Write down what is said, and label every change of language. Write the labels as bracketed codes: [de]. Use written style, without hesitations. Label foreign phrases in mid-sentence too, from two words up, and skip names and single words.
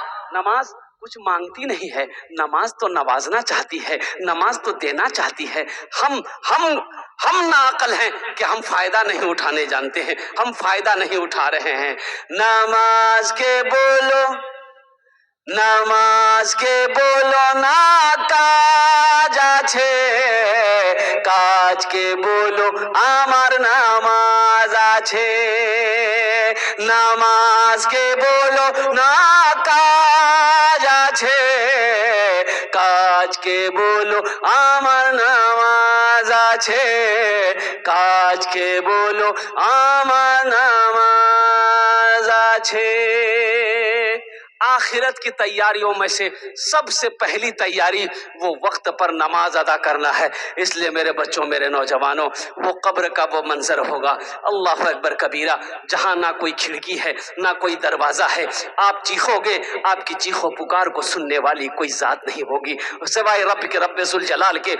[ur] نماز کچھ مانگتی نہیں ہے، نماز تو نوازنا چاہتی ہے، نماز تو دینا چاہتی ہے۔ ہم ناعقل ہیں کہ ہم فائدہ نہیں اٹھانے جانتے ہیں، ہم فائدہ نہیں اٹھا رہے ہیں۔ [bn] নামাজ কে বলো, নামাজ কে বলো না কাজ আছে, কাজ কে বলো আমার নামাজ আছে, নামাজ কে বলো না কাজ আছে, কাজ কে বলো আমার নামাজ আছে, কাজ কে বলো আমার নামাজ আছে। [ur] آخرت کی تیاریوں میں سے سب سے پہلی تیاری وہ وقت پر نماز ادا کرنا ہے۔ اس لیے میرے بچوں، میرے نوجوانوں، وہ قبر کا وہ منظر ہوگا، اللہ اکبر کبیرہ، جہاں نہ کوئی کھڑکی ہے نہ کوئی دروازہ ہے، آپ چیخو گے، آپ کی چیخو پکار کو سننے والی کوئی ذات نہیں ہوگی سوائے رب کے، رب ذوالجلال کے۔